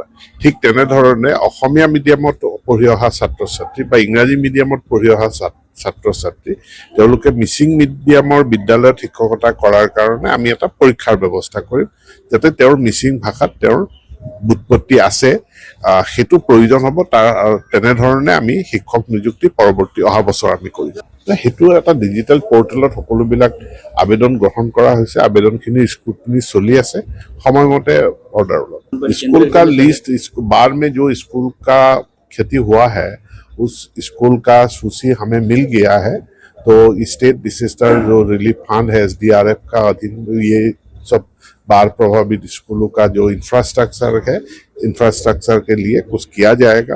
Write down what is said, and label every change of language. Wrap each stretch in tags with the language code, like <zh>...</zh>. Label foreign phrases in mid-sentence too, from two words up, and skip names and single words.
<as>ঠিক তেনেধৰণে অসমীয়া মিডিয়ামত পঢ়ি অহা ছাত্ৰ ছাত্ৰী বা ইংৰাজী মিডিয়ামত পঢ়ি অহা ছাত্ৰ ছাত্ৰী তেওঁলোকে মিচিং মিডিয়ামৰ বিদ্যালয়ত শিক্ষকতা কৰাৰ কাৰণে আমি এটা পৰীক্ষাৰ ব্যৱস্থা কৰিম, যাতে তেওঁৰ মিচিং ভাষাত তেওঁৰ বুৎপত্তি আছে সেইটো প্ৰয়োজন হ'ব। তেনেধৰণে আমি শিক্ষক নিযুক্তি পৰৱৰ্তী অহা বছৰ আমি কৰিম। সেইটো এটা</as> <en>digital portal</en> <as>সকলোবিলাক আবেদন গ্ৰহণ কৰা হৈছে, আবেদনখিনি স্ক্ৰুটনি চলি আছে, সময়মতে অৰ্ডাৰ ওলাব।</as> <hi>स्कूल का लिस्ट बाढ़ में जो स्कूल का क्षति हुआ है उस स्कूल का सूची हमें मिल गया है। तो</hi> <en>state disaster</en> <hi>जो</hi> <en>relief fund</en> <hi>है SDRF का अधीन ये सब बाढ़ प्रभावित स्कूलों का जो इंफ्रास्ट्रक्चर है, इंफ्रास्ट्रक्चर के लिए कुछ किया जाएगा।</hi>